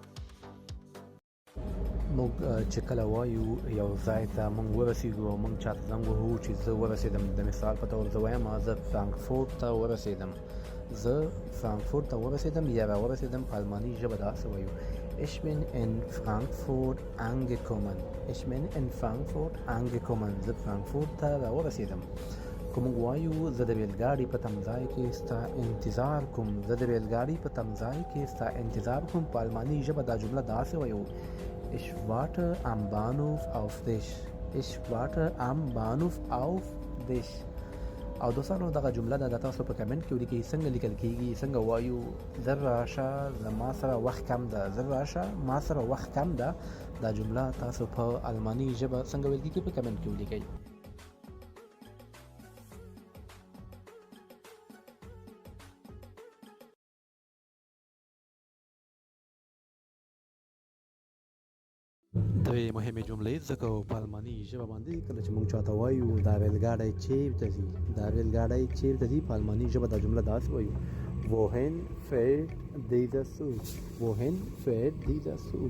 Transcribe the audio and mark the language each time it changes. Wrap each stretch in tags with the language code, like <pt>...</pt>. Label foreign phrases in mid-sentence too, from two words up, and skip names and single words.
<ps>موږ چې کله وایو یو ځای ته موږ ورسېږو او موږ چاته زنګ وهو چې زه ورسېدم، د مثال په طور زه وایم زه فرانکفورت ته ورسېدم، زه فرانکفورت ته ورسېدم یا راورسېدم، په الماني ژبه داسې وایو:</ps> <de>Ich bin in Frankfurt angekommen، Ich bin in Frankfurt angekommen،</de> <ps>زه فرانکفورت ته راورسېدم. که موږ وایو زه د ریلګاډي په تمځای کې ستا انتظار کوم، زه د ریلګاډي په تمځای کې ستا انتظار کوم، په الماني ژبه دا جمله داسې وایو:</ps> <de>Ich warte am Bahnhof auf dich، Ich warte am Bahnhof auf dich.</de> <ps>او دوستانو دغه جمله د تاسو په کمنټ کې ولیکئ څنګه لیکل کیږي، څنګه وایو: زه راشه زما سره وخت کم ده، زه راشه ما سره وخت کم ده. دا جمله تاسو په الماني ژبه څنګه ویل کیږي په کمنټ کې ولیکئ. درې مهمې جملې ځکه په الماني ژبه باندې کله چې موږ چاته وایو دا ریلګاډی چیرته ځي، دا ریلګاډی چیرته ځي، په الماني ژبه دا جمله داسې وایو:</ps> <de>wohin fährt dieser Zug، wohin fährt dieser Zug.</de>